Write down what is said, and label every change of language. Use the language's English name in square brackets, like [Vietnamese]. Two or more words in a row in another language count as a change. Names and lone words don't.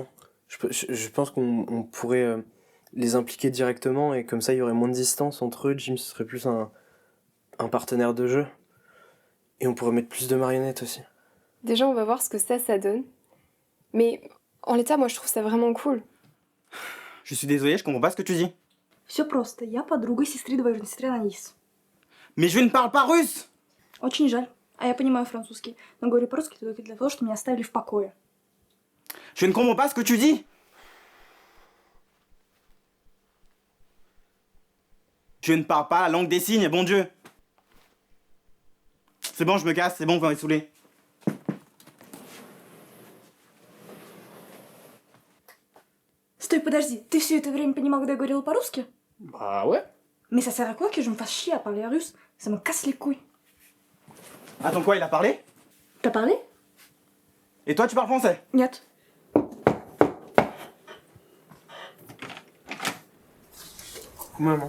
[French] Je pense qu'on pourrait les impliquer directement et comme ça il y aurait moins de distance entre eux. Jim ce serait plus un partenaire de jeu. Et on pourrait mettre plus de marionnettes aussi. Déjà, on va voir ce que ça donne. Mais en l'état, moi, je trouve ça vraiment cool. Je suis désolé, je comprends pas ce que tu dis. [Russian] Все просто. Я подруга сестры двоюродной сестры Анис. [French] Mais je ne parle pas russe! [Russian] Очень жаль. А я понимаю французский. Но говорю по-русски только для того, чтобы меня оставили в покое. [French] Je ne comprends pas ce que tu dis! Je ne parle pas la langue des signes, bon Dieu! C'est bon, je me casse, c'est bon, vous m'avez saoulé. [Russian] Стой, подожди. Ты все это время понимал, когда я говорила по-русски? [French] Bah ouais. Mais ça sert à quoi que je me fasse chier à parler russe? Ça me casse les couilles. Attends, quoi, il a parlé? T'as parlé? Et toi, tu parles français? [Russian] Нет. [French] Coucou maman.